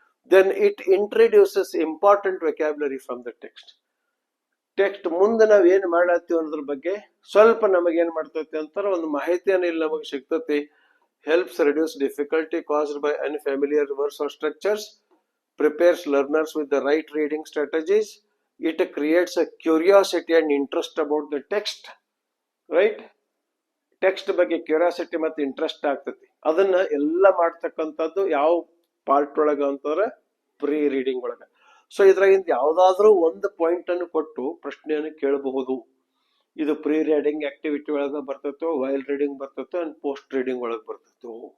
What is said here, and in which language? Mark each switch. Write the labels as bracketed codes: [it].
[en] Then it introduces important vocabulary from the text. [kn] Text ಮುಂದೆ ನಾವ್ ಏನ್ ಮಾಡತ್ತೀವಿ ಅನ್ನೋದ್ರ ಬಗ್ಗೆ ಸ್ವಲ್ಪ ನಮಗ್ ಏನ್ ಮಾಡ್ತೈತಿ ಅಂತಾರ ಒಂದು ಮಾಹಿತಿಯನ್ನು ಇಲ್ಲಿ ನಮಗೆ ಸಿಗ್ತತಿ. [en] Helps reduce difficulty caused by unfamiliar words or structures, prepares learners with the right reading strategies. It creates a curiosity and interest about the text, right? [kn] Text ಬಗ್ಗೆ ಕ್ಯೂರಿಯಾಸಿಟಿ ಮತ್ತೆ ಇಂಟ್ರೆಸ್ಟ್ ಆಗ್ತತಿ. ಅದನ್ನ ಎಲ್ಲ ಮಾಡ್ತಕ್ಕಂಥದ್ದು ಯಾವ ಪಾರ್ಟ್ ಒಳಗ ಅಂತಂದ್ರೆ ಪ್ರೀ ರೀಡಿಂಗ್ ಒಳಗ. ಸೊ ಇದ್ರಾಗಿಂದ ಯಾವ್ದಾದ್ರೂ ಒಂದು ಪಾಯಿಂಟ್ ಅನ್ನು ಕೊಟ್ಟು ಪ್ರಶ್ನೆಯನ್ನು ಕೇಳಬಹುದು. ಇದು ಪ್ರೀ ರೀಡಿಂಗ್ ಆಕ್ಟಿವಿಟಿ ಒಳಗ ಬರ್ತೈತೋ, ವೈಲ್ ರೀಡಿಂಗ್ ಬರ್ತೈತೋ, ಅಂಡ್ ಪೋಸ್ಟ್ ರೀಡಿಂಗ್ ಒಳಗೆ ಬರ್ತೈತೋ.